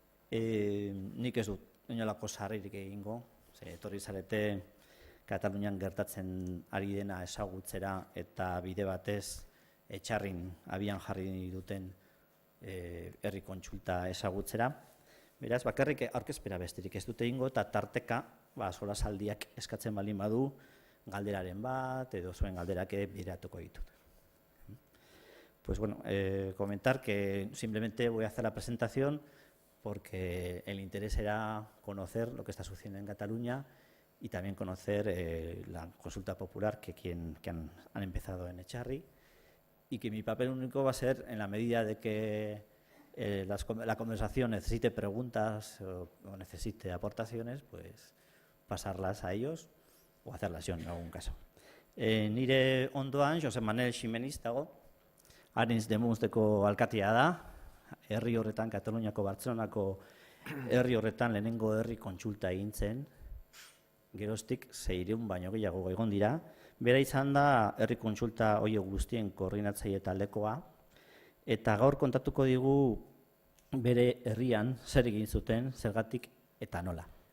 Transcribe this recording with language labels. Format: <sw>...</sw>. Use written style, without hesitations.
<eu>Nik ez dut inolako sarririk egingo, etorri zarete Katalunian gertatzen ari dena ezagutzera eta bide batez etxarrin abian jarri duten herri kontsulta ezagutzera. Beraz, bakarrik aurkezpena besterik ez dute egingo eta tarteka solasaldiak eskatzen baldin badu galderaren bat edo zuen galderak bideratuko ditut.</eu> <es>Pues bueno, comentar que simplemente voy a hacer la presentación porque el interés era conocer lo que está sucediendo en Cataluña y también conocer la consulta popular que han empezado en Etxarri y que mi papel único va a ser, en la medida de que la conversación necesite preguntas o necesite aportaciones, pues pasarlas a ellos o hacerlas yo en algún caso.</es> <eu>Nire ondoan, Josep Manel Ximenez dago, Arenys de Munsteko alkatea da, herri horretan, Kataluniako Bartzelonako herri horretan lehenengo herri kontsulta egin zen, geroztik 600 baino gehiago egon dira. Bera izan da herri kontsulta horiek guztien koordinatzaile taldekoa, eta gaur kontatuko digu bere herrian zer egin zuten, zergatik eta nola.</eu>